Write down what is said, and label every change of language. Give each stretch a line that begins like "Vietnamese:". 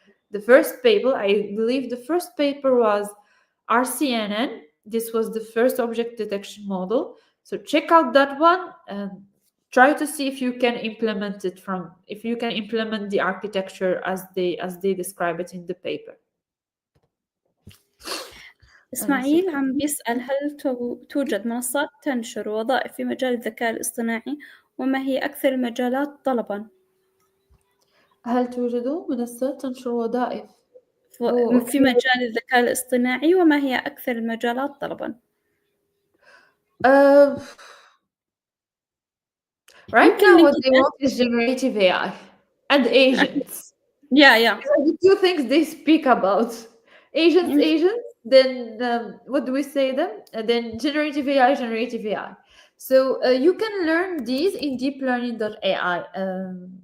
English: The first paper, I believe the first paper was RCNN. This was the first object detection model. So check out that one and try to see if you can implement it if you can implement the architecture as they describe it in the paper.
Arabic: إسماعيل عم بيسأل هل توجد منصات تنشر وظائف في مجال الذكاء الاصطناعي وما هي أكثر المجالات طلباً؟ هل توجد منصات تنشر وظائف في مجال الذكاء الاصطناعي وما هي أكثر المجالات طلباً؟
English: Right now what they want is generative AI and agents. Yeah. The two things they speak about. Agents, then what do we say them? Then generative AI. So you can learn these in deeplearning.ai.